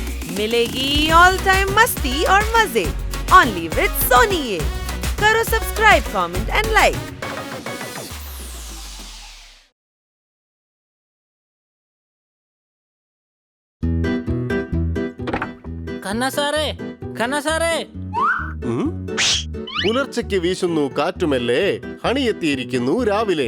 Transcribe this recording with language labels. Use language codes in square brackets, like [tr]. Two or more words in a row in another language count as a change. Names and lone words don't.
[hi] मिलेगी [en] all time [hi] मस्ती और मजे [en] only with Sony [hi] ये। करो सब्सक्राइब, [en] comment and like. [ml] ഖന്ന സാറേ പുലർച്ചയ്ക്ക് വീശുന്നു കാറ്റുമല്ലേ, ഹണി എത്തിയിരിക്കുന്നു രാവിലെ.